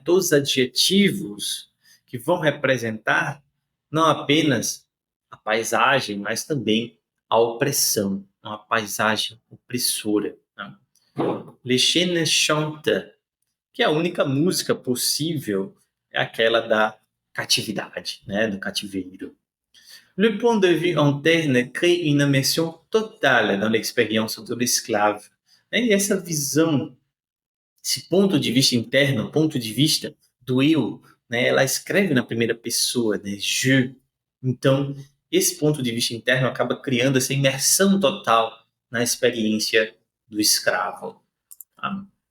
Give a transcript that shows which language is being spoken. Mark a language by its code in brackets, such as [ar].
[pt] Todos os adjetivos que vão representar não apenas a paisagem, mas também a opressão, uma paisagem opressora. Né? [fr] Les Chaînes chantent, [pt] que a única música possível é aquela da catividade, né? Do cativeiro. [fr] Le point de vue interne crée une immersion totale dans l'expérience de l'esclave. [pt] E essa visão, esse ponto de vista interno, ponto de vista do eu, né, ela escreve na primeira pessoa, né, je. Então, esse ponto de vista interno acaba criando essa imersão total na experiência do escravo. Tá?